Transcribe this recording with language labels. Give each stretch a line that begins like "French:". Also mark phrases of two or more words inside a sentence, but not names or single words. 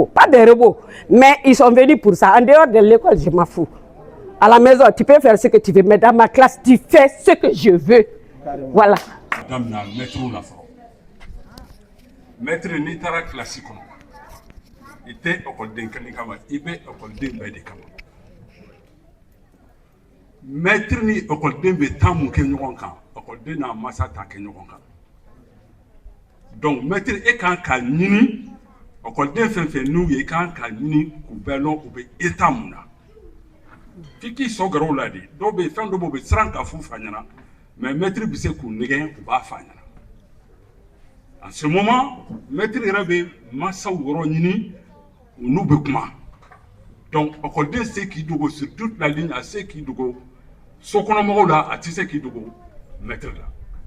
French: Pas des robots, mais ils sont venus pour ça. En dehors de l'école, je m'en fous. À la maison, tu peux faire ce que tu veux, mais dans ma classe, tu fais ce que je veux. Voilà. Madame la maître ou la forme. Maître Nitara classique.
Bambara: i tɛ ekɔliden kelen kama i bɛ ekɔliden bɛɛ de kama maître ni ekɔliden bɛ temps mun kɛ ɲɔgɔn kan ekɔliden n'a masa t'a kɛ ɲɔgɔn kan donc maître e kan ka ɲini ekɔliden fɛn fɛn n'u ye i kan ka ɲini k'u bɛɛ lɔn u bɛ état mun na f'i k'i sɔn gɛrɛw la de dɔw bɛ yen fɛn dɔw bɛ yen u bɛ siran ka f'u fa ɲɛna mais maître bɛ se k'u nɛgɛn u b'a fa ɲɛna
French: en ce moment
Bambara: maître yɛrɛ bɛ masaw yɔrɔ ɲini u n'u bɛ kuma donc ekɔliden se k'i dogo
French: sur toute la ligne
Bambara: a se k'i dogo sokɔnɔmɔgɔw la a tɛ se k'i dogo maître la